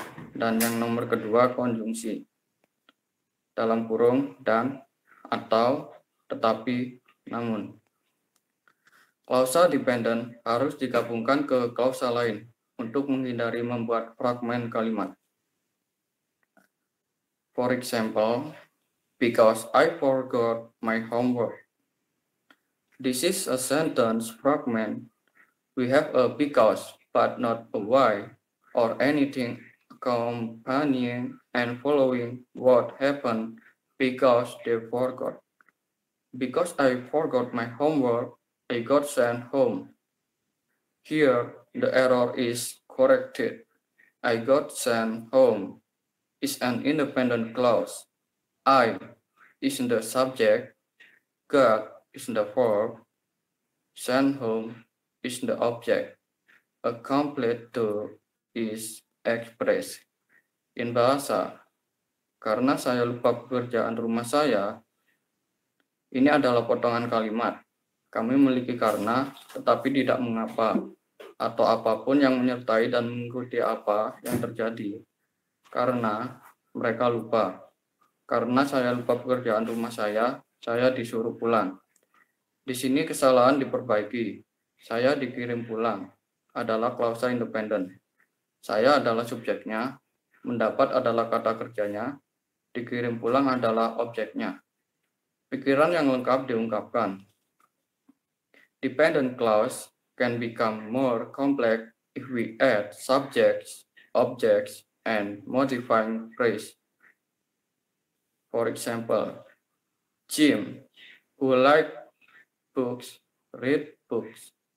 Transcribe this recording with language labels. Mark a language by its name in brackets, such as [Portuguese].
[Indonesian] Dan yang nomor kedua konjungsi. Dalam kurung dan, atau, tetapi, namun. Klausa dependent harus digabungkan ke klausa lain untuk menghindari membuat fragmen kalimat. [English] For example, because I forgot my homework. This is a sentence fragment. We have a because, but not a why, or anything accompanying and following what happened because they forgot. Because I forgot my homework, I got sent home. Here, the error is corrected. I got sent home is an independent clause. I is the subject, got is the verb, sent home is the object. A complete to is expressed. In bahasa, [Indonesian] karena saya lupa pekerjaan rumah saya, ini adalah potongan kalimat. Kami memiliki karena, tetapi tidak mengapa, atau apapun yang menyertai dan mengikuti apa yang terjadi. Karena mereka lupa. Karena saya lupa pekerjaan rumah saya disuruh pulang. Di sini kesalahan diperbaiki. Saya dikirim pulang. Adalah klausa independen. Saya adalah subjeknya. Mendapat adalah kata kerjanya. Dikirim pulang adalah objeknya. Pikiran yang lengkap diungkapkan. [English] Dependent clause can become more complex if we add subjects, objects, and modifying phrase. For example, Jim, who likes books, read books.